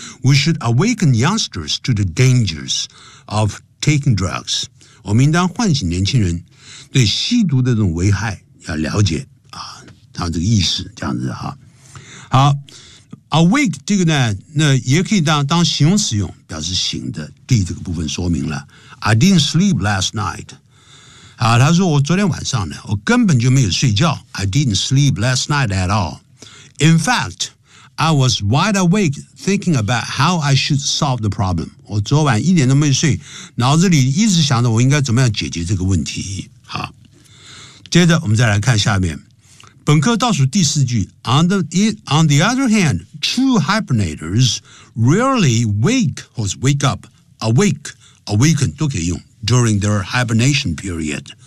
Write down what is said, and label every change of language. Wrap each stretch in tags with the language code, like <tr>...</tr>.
<en>We should awaken youngsters to the dangers of taking drugs，</en> <zh>我们应当唤醒年轻人对吸毒的这种危害要了解啊，他这个意识这样子哈。好 ，awake 这个呢，那也可以当形容词用，表示醒的。D 这个部分说明了 ，</zh> <en>I didn't sleep last night。</en> <zh>他说我昨天晚上呢，我根本就没有睡觉。</zh> <en>I didn't sleep last night at all. In fact, I was wide awake thinking about how I should solve the problem.</en> <zh>我昨晚一点都没睡，脑子里一直想着我应该怎么样解决这个问题。好，接着我们再来看下面。本科倒数第四句</zh> <en>on the other hand, true hibernators rarely wake, or wake up, awake, awaken, 都可以用 during their hibernation period.</en>